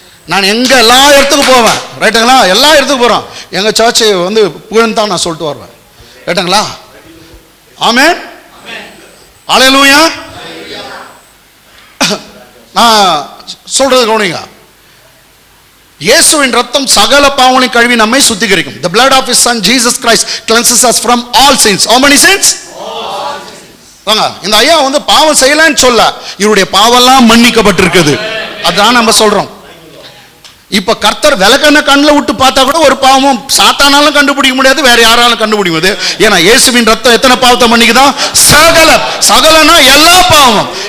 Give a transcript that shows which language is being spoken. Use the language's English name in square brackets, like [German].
[Tamil] நான் எங்க எல்லா இடத்துக்கு போவேன், ரைட்டுங்களா? எல்லா இடத்துக்கு போறோம், எங்க சர்ச்சை வந்து புகழ்ந்து தான் நான் சொல்லிட்டு வருவேன், ரைட்டுங்களா? ஆமென், அல்லேலூயா. நான் சொல்றது கவனிங்க. இயேசுவின் ரத்தம் சகல பாவங்களையும் கழுவி நம்மை சுத்திகரிக்கும். [English] The blood of his son Jesus Christ cleanses us from all sins. How many sins? [Tamil] வாங்க, இந்த ஐயா வந்து பாவம் செய்யலன்னு சொல்ல, இவருடைய பாவம்லாம் மன்னிக்கப்பட்டிருக்குது. அதான் நம்ம சொல்றோம். இப்ப கர்த்தர் விளக்கண்ண கண்ணில் விட்டு பார்த்தா கூட ஒரு பாவமும் சாத்தானாலும் கண்டுபிடிக்க முடியாது, வேற யாராலும் கண்டுபிடிக்க முடியாது. ஏன்னா இயேசுவின் ரத்தம் எத்தனை பாவத்தை மன்னிக்குதான்? சகல. சகலனா எல்லா பாவமும்.